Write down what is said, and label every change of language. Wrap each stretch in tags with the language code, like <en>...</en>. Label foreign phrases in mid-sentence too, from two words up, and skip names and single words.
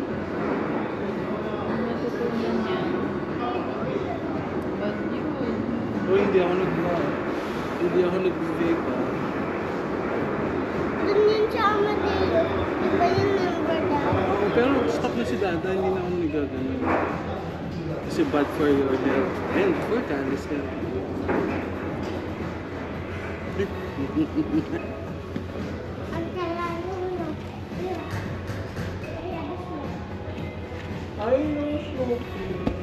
<tl>Natutunan yan. But yun. Oh, hindi ako nag-vape ha. Doon yun sa Amadeo. Di ba yung number daw? Oo, pero stop na si Dada, hindi na ako nagagano.</tl> <en>Kasi bad for your health and for Candice health.</en> <tl>Ang kalalo mo.</tl> <en>I know smoking.</en>